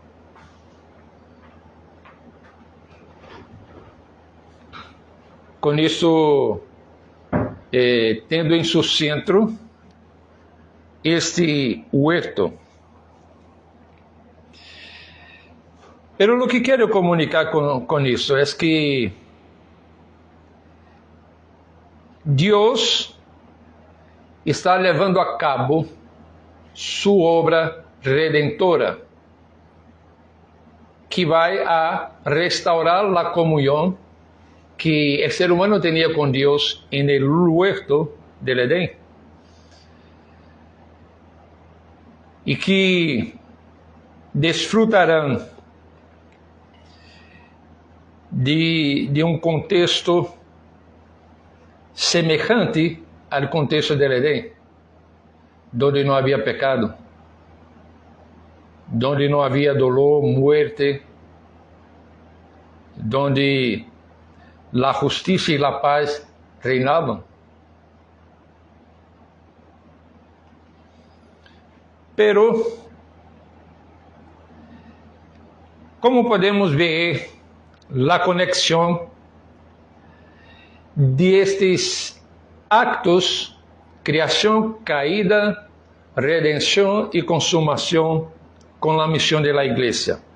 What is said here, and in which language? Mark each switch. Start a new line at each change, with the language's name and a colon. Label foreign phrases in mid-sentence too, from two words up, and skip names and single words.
Portuguese: Con isso, tendo em seu centro este huerto.
Spanish: Pero lo que
Portuguese: quero comunicar con isso é que Deus está levando a cabo sua obra redentora, que vai a restaurar a comunhão que o ser humano tinha com Deus
Spanish: en el huerto del Edén,
Portuguese: e que desfrutarão de um contexto semejante ao contexto
Spanish: del Edén,
Portuguese: donde não havia pecado, donde não havia
Spanish: dolor, muerte,
Portuguese: donde a justiça e a paz reinavam. Pero, como podemos ver a conexão destes actos, criação, caída, redenção e consumação com a missão da igreja.